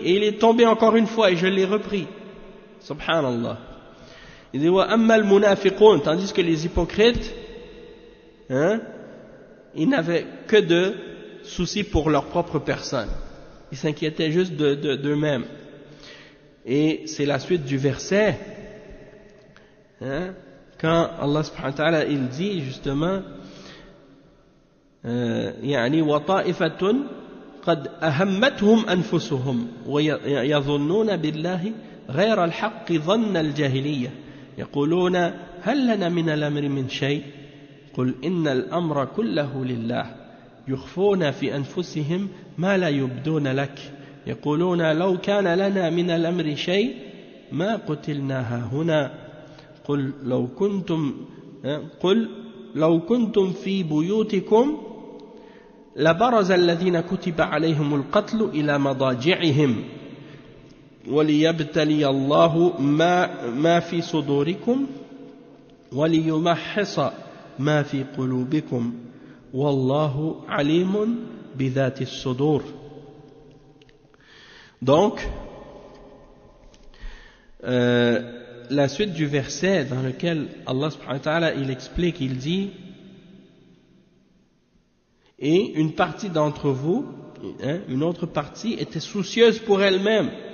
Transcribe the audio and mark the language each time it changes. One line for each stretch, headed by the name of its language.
French: Et il est tombé encore une fois et je l'ai repris. Subhanallah. Il dit,
Arabic: wa ammal munafiqun,
French: tandis que les hypocrites, ils n'avaient que de soucis pour leur propre personne. Ils s'inquiétaient juste d'eux-mêmes. Et c'est la suite du verset, quand Allah subhanahu wa ta'ala il dit justement
Arabic: وطائفة قد أهمتهم أنفسهم ويظنون بالله غير الحق ظن الجاهلية يقولون هل لنا من الأمر من شيء قل إن الأمر كله لله يخفون في أنفسهم ما لا يبدون لك يقولون لو كان لنا من الأمر شيء ما قتلنا هنا قل لو كنتم في بيوتكم لبرز الذين كتب عليهم القتل إلى مضاجعهم وليبتلي الله ما في صدوركم وليمحص ما في قلوبكم والله عليم بذات الصدور.
French: Donc la suite du verset dans lequel Allah subhanahu wa ta'ala il explique, il dit et une partie d'entre vous, une autre partie était soucieuse pour elle-même